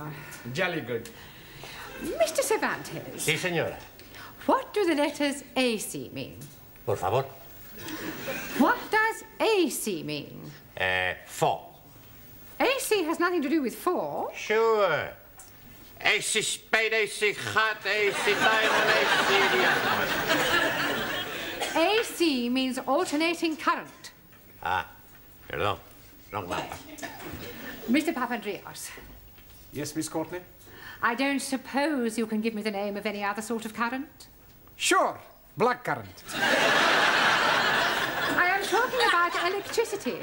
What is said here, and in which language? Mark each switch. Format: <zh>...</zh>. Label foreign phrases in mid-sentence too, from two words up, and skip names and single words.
<en>Jolly good. Mr. Cervantes.</en> <es>Sí, señora.</es> <en>What do the letters AC mean?</en> <es>Por favor.</es> <en>What does AC mean? 4. AC has nothing to do with 4. Sure. AC spade, AC hot, AC diamond, AC... AC means alternating current. Ah, perdón. Wrong map. Mr. Papandreou. Yes, Miss Courtney? I don't suppose you can give me the name of any other sort of current? Sure. Black current. I am talking about electricity.</en>